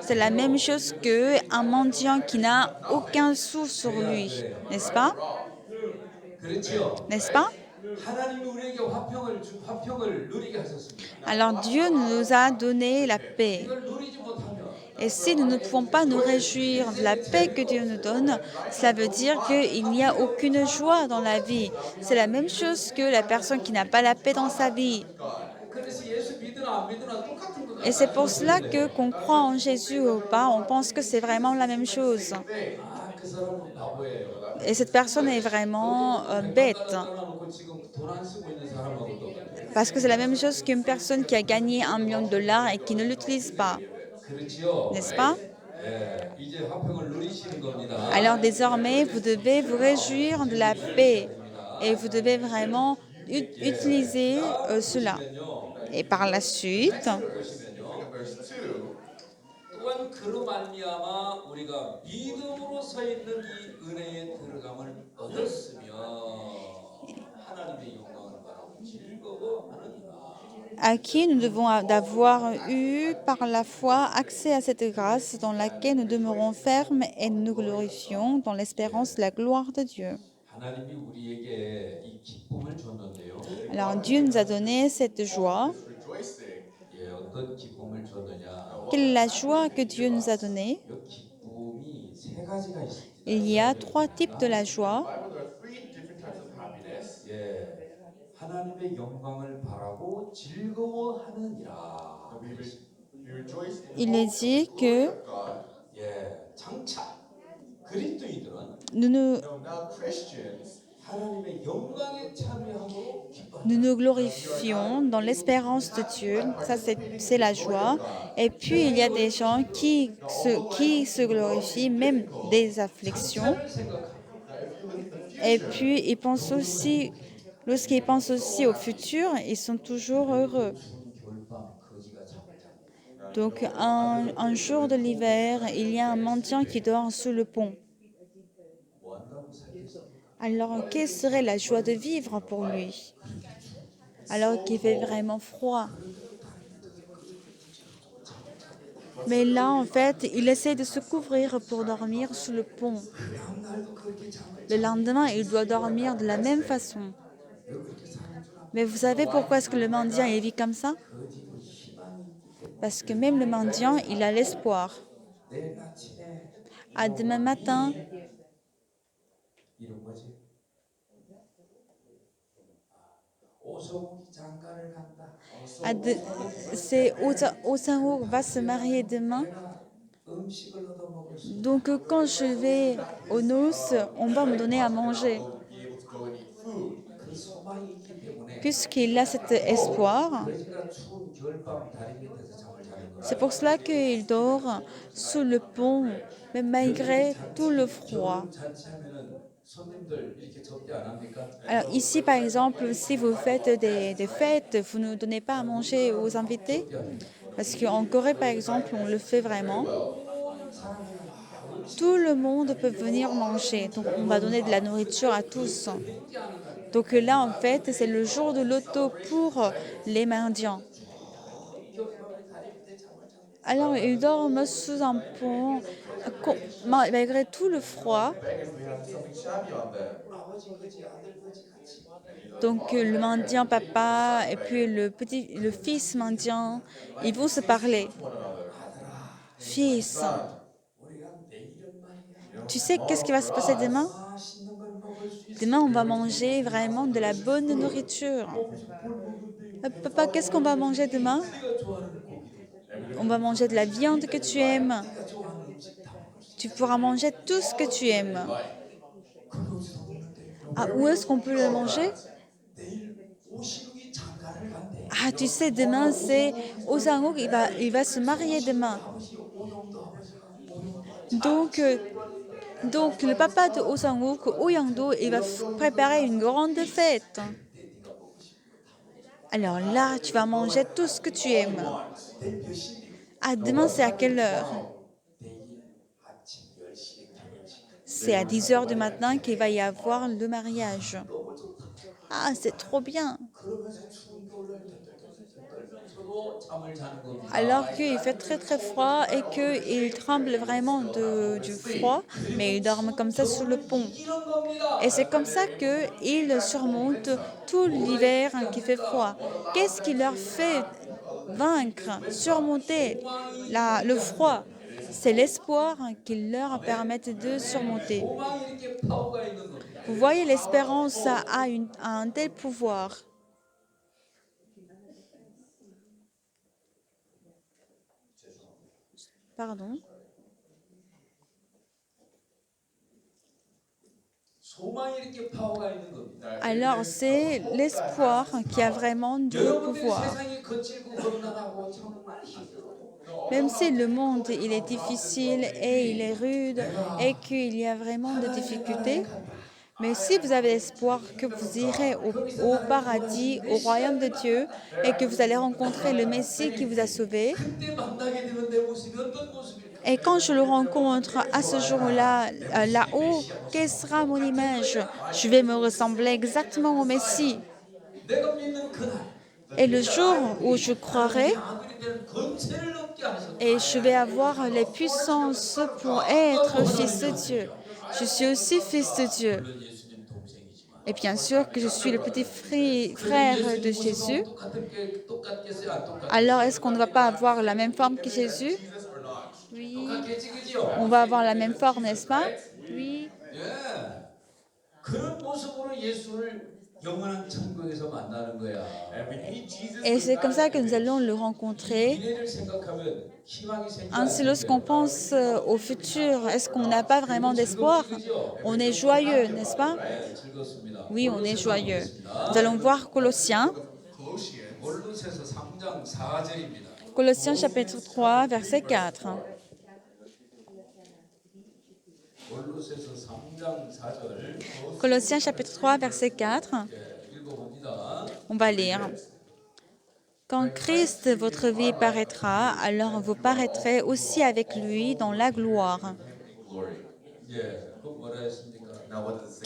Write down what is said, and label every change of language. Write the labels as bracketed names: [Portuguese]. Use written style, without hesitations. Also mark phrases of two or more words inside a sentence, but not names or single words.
[French] c'est la même chose qu'un mendiant qui n'a aucun sou sur lui, n'est-ce pas? [Korean] 그렇죠. [French] N'est-ce pas? [Korean] 하나님이 우리에게 화평을 누리게 하셨습니다. [French] Alors Dieu nous a donné la paix. [Korean] 이걸 누리지 못하면 [French] Et si nous ne pouvons pas nous réjouir de la paix que Dieu nous donne, cela veut dire qu'il n'y a aucune joie dans la vie. C'est la même chose que la personne qui n'a pas la paix dans sa vie. [Korean] 그래서 예수 믿으나 안 믿으나 똑같은 거 [French] Et c'est pour cela que qu'on croit en Jésus ou pas, on pense que c'est vraiment la même chose. [Korean] 아, 그 사람은 바보예요. [French] Et cette personne est vraiment bête. [Korean] 떠나놓고 지금 돈 안 쓰고 있는 사람하고도 [French] Parce que c'est la même chose qu'une personne qui a gagné 1 million de dollars et qui ne l'utilise pas. [Korean] 그렇지요. [French] N'est-ce pas? [Korean] 예, 이제 화평을 누리시는 겁니다. [French] Alors désormais, vous devez vous réjouir de la paix. Et vous devez vraiment utiliser cela. [Korean] 보시면요. [French] Et par la suite, [Korean] 보시면요. [English] Verse 2. [Korean] 또한 그로 말미암아 우리가 믿음으로 서 있는 이 은혜에 들어감을 얻었으며 하나님의 영광을 바라고 즐거워하느니라. [French] à qui nous devons d'avoir eu par la foi accès à cette grâce dans laquelle nous demeurons fermes et nous glorifions dans l'espérance de la gloire de Dieu. [Korean] 하나님이 우리에게 이 기쁨을 줬는데요. [French] Alors Dieu nous a donné cette joie. Rejoicing. [Korean] 예, 어떤 기쁨을 줬느냐? [French] Quelle est la joie que Dieu nous a donnée? [Korean] 이 기쁨이 세 가지가 있습니다. [French] Il y a 3 types de la joie. [English] Bible, there are 3 different types of happiness. [Korean] 예, 하나님의 영광을 바라고 즐거워하느니라. [English] We rejoice in [French] Il [English] hope [French] est [English] of the [French] dit [English] glory [French] que [English] of God. [Korean] 예, 장차 그리스도인들은 [French] Nous nous, [English] No, now Christians, [Korean] 하나님의 영광에 참여함으로 [French] nous [Korean] 기뻐한다. [French] nous glorifions dans l'espérance de Dieu. Ça, c'est la joie. Et puis, il y a des gens qui se glorifient même des afflictions. [Korean] 장차를 생각하고 [English] now if you live in the [French] Et [English] future, [French] puis, ils pensent aussi, lorsqu'ils pensent aussi au futur, ils sont toujours heureux. [Korean] 추운 겨울밤 거지가 잠을 잔다. [French] Donc, un jour de l'hiver, il y a un mendiant qui dort sous le pont. [Korean] 뭐 한다고 살겠습니까? [French] Alors, quelle serait la joie de vivre pour lui? Alors qu'il fait vraiment froid. Mais là, en fait, il essaie de se couvrir pour dormir sous le pont. [Korean] 그 다음날도 그렇게 잠을 [French] Le lendemain, il doit dormir de la même façon. [Korean] 왜 그렇게 사는 줄 알아? [French] Mais vous savez pourquoi est-ce que le mendiant il vit comme ça? [Korean] 거지도 희망이 있기 때문에 [French] Parce que même le mendiant, il a l'espoir. [Korean] 내일 아침에 [French] À demain matin, [Korean] 이런 거지. 오성욱이 장가를 간다. [French] c'est Osango va se marier demain. [Korean] 내가 음식을 얻어 먹을 수 [French] Donc quand je vais aux noces, on va me donner à manger. [English] will be able to go and eat food. [Korean] 그 소망이 있기 때문에 [French] Puisqu'il a cet espoir, [Korean] 거지가 추운 겨울밤 다리 밑에서 잠을 자는 거야. [French] c'est pour cela qu'il dort sous le pont, mais malgré tout le froid. [Korean] 겨울 잔치하면은 손님들 이렇게 접대 안 합니까? [French] Alors ici, par exemple, si vous faites des fêtes, vous ne donnez pas à manger aux invités? Parce qu'en Corée, par exemple, on le fait vraiment. Tout le monde peut venir manger. Donc, on va donner de la nourriture à tous. Donc là, en fait, c'est le jour de l'auto pour les mendiants. Alors, ils dorment sous un pont, malgré tout le froid. [English] Beggars, we have something shabby on them. [Korean] 아버지 거지 아들 거지 같이. [French] Donc, le mendiant papa et puis le fils mendiant, ils vont se parler. [English] One another. [French] Fils, [Korean] 우리가 내일은 말이야. [French] tu sais qu'est-ce qui va se passer demain? [Korean] 맛있는 걸 먹을 수 있어. [French] Demain, on va manger vraiment de la bonne nourriture. Papa, qu'est-ce qu'on va manger demain? [Korean] 네가 좋아하는 고기도 [French] On va manger de la viande que tu aimes. [Korean] 네가 좋아하는 음식 다 먹을 수 있어. [French] Tu pourras manger tout ce que tu aimes. [Korean] 그거 어디서 먹는데? [French] Ah, où est-ce qu'on peut le manger? [Korean] 내일 오시룩이 장가를 간대. [French] Ah, tu sais, demain, c'est Osango, il va se marier demain. [Korean] 아버지 오영도 아버지가 오영도 [French] Donc le papa de Osangook, Oyangdo, il va préparer une grande fête. Alors là, tu vas manger tout ce que tu aimes. [Korean] 내일 몇 시에? [French] Ah, demain, c'est à quelle heure? [Korean] 내일 아침 10시에 결혼식. [French] C'est à 10 heures du matin qu'il va y avoir le mariage. [Korean] 너무 좋다. [French] Ah, c'est trop bien. [Korean] 그러면서 추운 겨울날 떨면서도 잠을 자는 겁니다. [French] Alors qu'il fait très très froid et qu'il tremble vraiment du froid, mais il dorment comme ça sous le pont. 이런 겁니다. Et c'est comme ça qu'ils surmontent tout l'hiver qui fait froid. Qu'est-ce qui leur fait vaincre, surmonter le froid? C'est l'espoir qui leur permet de surmonter. [Korean] 소망이 이렇게 파워가 있는 겁니다. [French] Vous voyez, l'espérance a un tel pouvoir. Pardon. [Korean] 소망이 이렇게 파워가 있는 겁니다. [French] Alors, c'est l'espoir qui a vraiment du [Korean] 여러분들이 [French] pouvoir. [Korean] 세상이 거칠고 험난하고 정말 힘들어도 [French] Même si le monde il est difficile et il est rude et qu'il y a vraiment des difficultés, mais si vous avez l'espoir que vous irez au paradis, au royaume de Dieu, et que vous allez rencontrer le Messie qui vous a sauvé, [Korean] 그때 만나게 되면 내 모습이 어떤 모습일까? [French] et quand je le rencontre à ce jour-là, là-haut, quelle sera mon image? Je vais me ressembler exactement au Messie. [Korean] 내가 믿는 그날 [French] Et le jour où je croirai, [Korean] 아들이 되는 권세를 얻게 하셨다. [French] et je vais avoir les puissances pour être fils de Dieu. Je suis aussi fils de Dieu. [Korean] 물론 예수님 동생이지만 [French] Et bien sûr que je suis le petit frère de Jésus. [Korean] 똑같겠어요? 안 똑같겠어요? [French] Alors, est-ce qu'on ne va pas avoir la même forme que Jésus? [English] Jesus or not? [French] Oui. [Korean] 똑같겠지, 그죠? [French] On va avoir la même forme, n'est-ce pas? Oui. [Korean] 예. 그런 모습으로 예수를 영원한 천국에서 만나는 거야. [English] And we meet Jesus [French] Et [English] in [French] c'est comme ça [English] that [French] que nous allons le rencontrer. [Korean] 미래를 생각하면 희망이 생기지 [French] Ainsi, lorsqu'on pense au futur, est-ce qu'on n'a pas vraiment d'espoir? On est joyeux, n'est-ce pas? [Korean] 네, 즐겁습니다. [French] Oui, on est [Korean] 골로새서 [French] joyeux. [Korean] 보겠습니다. [French] Nous allons voir Colossiens, [English] Colossians. [Korean] 골로새서 3장 4절입니다. [French] Colossiens chapitre 3, verset 4. [Korean] 골로새서 3장 4절 [French] Colossiens chapitre 3, verset 4. 읽어봅니다. On va lire. Quand Christ, votre vie, paraîtra, alors vous paraîtrez aussi avec lui dans la gloire. Glory. [Korean] 예, 그 뭐라 했습니까? [English] Now what does it say